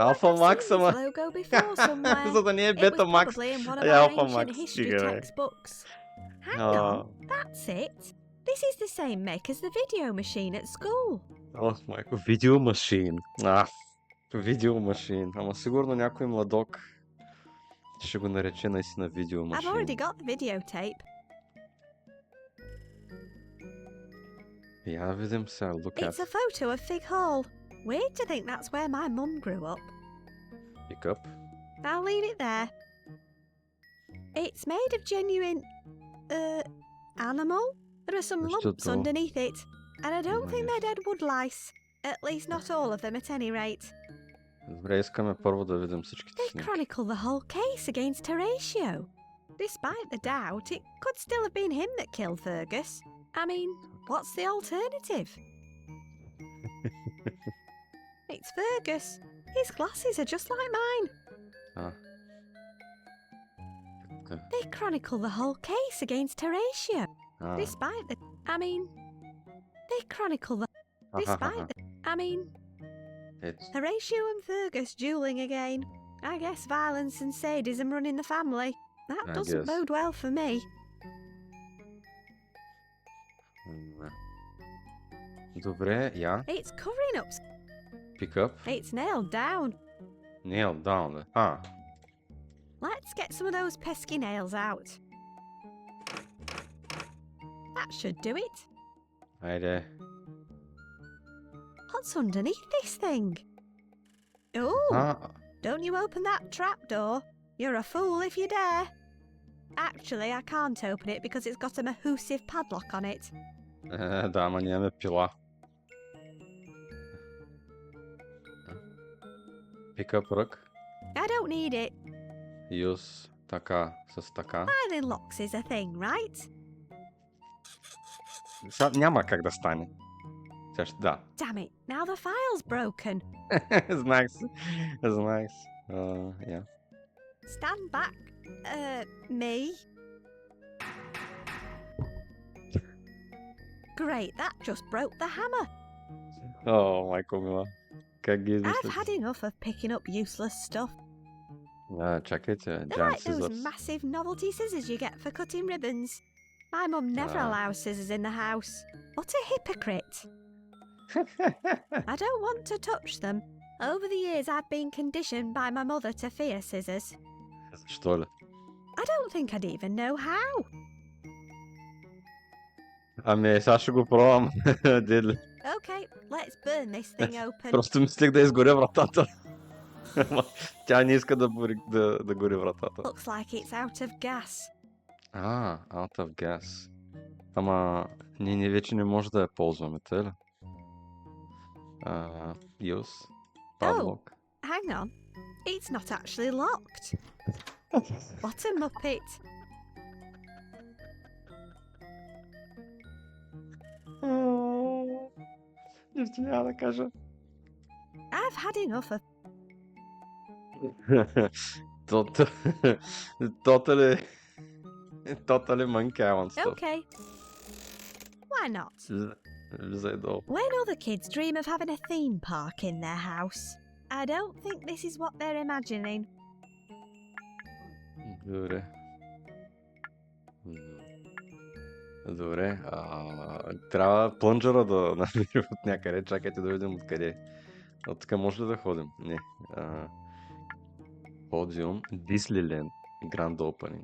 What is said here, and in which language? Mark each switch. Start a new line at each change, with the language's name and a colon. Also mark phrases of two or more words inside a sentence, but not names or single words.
English: Alpha like I've Max, seen this
Bulgarian: ама.
English: logo before somewhere.
Bulgarian: За да не е
English: It was Betamax. probably in one of
Bulgarian: Е,
English: our Alpha ancient Max, history
Bulgarian: стига, бе.
English: textbooks. Hang
Bulgarian: А.
English: on, that's it. This is the same make as the video machine at school.
Bulgarian: О, майко, видеомашин. Видеомашин. Ама сигурно някой младок ще го нарече наистина
English: I've
Bulgarian: видеомашин.
English: already got the videotape.
Bulgarian: Я да видим сега,
English: look It's a at. photo of Fig Hall. Weird to think that's where my mum grew up. Pick up. I'll leave it there. It's made of genuine, animal? There are some lumps
Bulgarian: Защото-
English: underneath it, and I don't think
Bulgarian: Ама
English: they're dead wood lice. At least not all of them at any rate.
Bulgarian: Добре, искаме първо да видим всичките
English: They
Bulgarian: снимки.
English: chronicle the whole case against Horatio. Despite the doubt, it could still have been him that killed Fergus. I mean, what's the alternative? It's Fergus. His glasses are just like mine.
Bulgarian: А. Така.
English: They chronicle the whole case against Horatio.
Bulgarian: А.
English: Despite the... I mean... They chronicle the... Despite the... I mean...
Bulgarian: Ето.
English: Horatio and Fergus dueling again. I guess violence and sadism run in the family. That I doesn't guess. bode well for me.
Bulgarian: Добре, я.
English: It's covering up. Pick up. It's nailed down. Nail down. А. Let's get some of those pesky nails out. That should do it.
Bulgarian: Айде.
English: What's underneath this thing? Oh,
Bulgarian: А.
English: don't you open that trapdoor. You're a fool if you dare. Actually, I can't open it because it's got a mahoosive padlock on it.
Bulgarian: Да, ама нямаме пила.
English: Pick up рък. I don't need it.
Bulgarian: Use така с така.
English: Filing locks is a thing, right?
Bulgarian: Сега няма как да стане. Сега ще да.
English: Damn it, now the file's broken.
Bulgarian: Знаех се. Знаех се. Я.
English: Stand back. Me? Great, that just broke the hammer.
Bulgarian: О, майко мила. Как ги
English: I've
Bulgarian: измислят?
English: had enough of picking up useless stuff.
Bulgarian: Чакайте,
English: They're giant like those scissors. massive novelty scissors you get for cutting ribbons. My mum never Ah. allows scissors in the house. What a hypocrite. I don't want to touch them. Over the years I've been conditioned by my mother to fear scissors.
Bulgarian: Защо ли?
English: I don't think I'd even know how.
Bulgarian: Ами, сега ще го пробвам. Дедли.
English: Okay, let's burn this thing open.
Bulgarian: Просто мислех да изгоря вратата. Ама тя не иска да гори вратата.
English: Looks like it's out of gas. Out of gas.
Bulgarian: Ама ние вече не може да я ползваме, те ли?
English: Use. Padlock. Hang on. It's not actually locked. What a muppet.
Bulgarian: Нищо няма да кажа.
English: I've had enough of... Totally monkey island stuff. Okay. Why not?
Bulgarian: Влизай долу.
English: When other kids dream of having a theme park in their house, I don't think this is what they're imagining.
Bulgarian: Добре. Добре. Трябва плънджера да намерим от някъде. Чакайте да видим откъде. От тук може ли да ходим? Не. Подиум,
English: Disneyland Grand Opening.